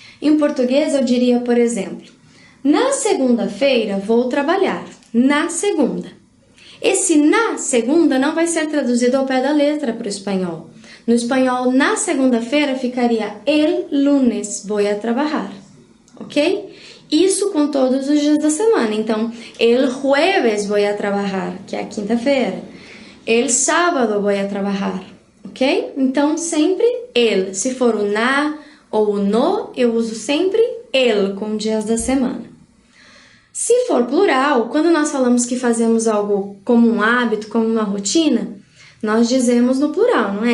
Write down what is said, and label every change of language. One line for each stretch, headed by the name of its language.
Portuguese: Em português eu diria, por exemplo, na segunda-feira vou trabalhar, na segunda. Esse na segunda não vai ser traduzido ao pé da letra para o espanhol. No espanhol, na segunda-feira ficaria
Spanish: el lunes voy a trabajar,
Portuguese: ok? Isso com todos os dias da semana. Então,
Spanish: el jueves voy a trabajar,
Portuguese: que é a quinta-feira.
Spanish: El sábado voy a trabajar, ok?
Portuguese: Então, sempre el. Se for o na ou o no, eu uso sempre el com dias da semana. Se for plural, quando nós falamos que fazemos algo como um hábito, como uma rotina, nós dizemos no plural, não é?